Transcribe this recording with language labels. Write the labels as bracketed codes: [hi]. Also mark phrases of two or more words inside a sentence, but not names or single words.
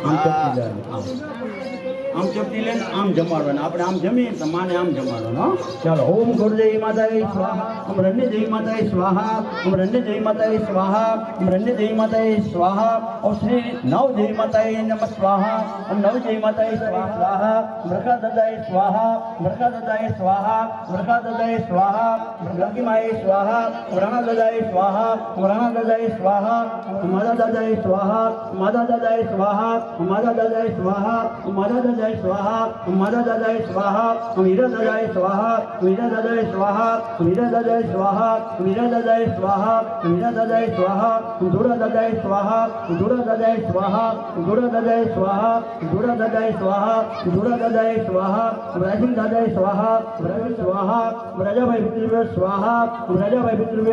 [gu] આમ ચપટી લે આમ જમાડવાના આપણે આમ જમીએ તો માને આમ જમાડવાનો ચાલો ઓમ ગુરુદેવી માતાએ સ્વાહા ઓમ રણદેવી માતાએ સ્વાહા ઓમ રણદેવી માતાએ સ્વાહા ઓમ રણદેવી માતાએ સ્વાહા ઓમ શ્રી નવદેવી માતાએ નમઃ સ્વાહા ઓમ નવદેવી માતાએ સ્વાહા મૃખા દદાએ સ્વાહા મૃખા દદાએ સ્વાહા મૃખા દદાએ સ્વાહા લકી માએ સ્વાહા રાણા દદાએ સ્વાહા રાણા દદાએ સ્વાહા માતા દદાએ સ્વાહા માતા દદાએ સ્વાહા માતા દદાએ સ્વાહા માતા દદાએ સ્વાહા માતા દાદાએ સ્વાહા મીરા દાદાએ સ્વાહા મીરા દાદાએ સ્વાહા મીરા દાદાએ સ્વાહા મીરા દાદાએ સ્વાહા મીરા દાદાએ સ્વાહા જોડા દાદાએ સ્વાહા જોડા દાદાએ સ્વાહા જોડા દાદાએ સ્વાહા જોડા દાદાએ સ્વાહા જોડા દાદાએ સ્વાહા રાજીવ દાદાએ સ્વાહા રાજીવ સ્વાહા રાજાભાઈ પિતૃવ્ય સ્વાહા રાજાભાઈ પિતૃવ્ય